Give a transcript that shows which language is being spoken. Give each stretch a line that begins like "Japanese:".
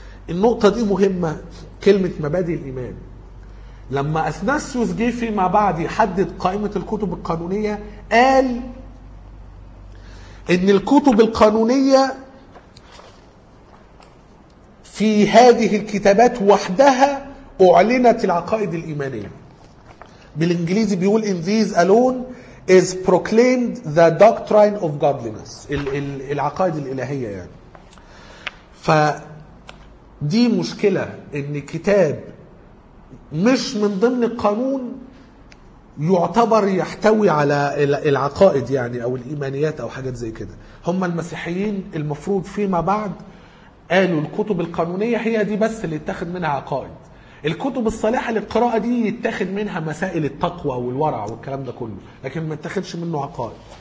Arabic: النقطة دي مهمة، كلمة مبادئ الإيمان. لما أثناسيوس جه فيما بعد يحدد قائمة الكتب القانونية، قال إن الكتب القانونية في هذه الكتابات وحدها أعلنت العقائد الإيمانية. بالإنجليزي بيقول
English: in these alone is proclaimed the doctrine of godliness،
Arabic: العقائد الإلهية يعني. فدي مشكلة، إن كتاب مش من ضمن القانون يعتبر يحتوي على العقائد يعني أو الإيمانيات أو حاجات زي كده. هم المسيحيين المفروض فيما بعد قالوا الكتب القانونية هي دي بس اللي يتاخد منها عقائد، الكتب الصالحة للقراءة دي يتاخد منها مسائل التقوى والورع والكلام ده كله، لكن ما يتاخدش منه عقائد.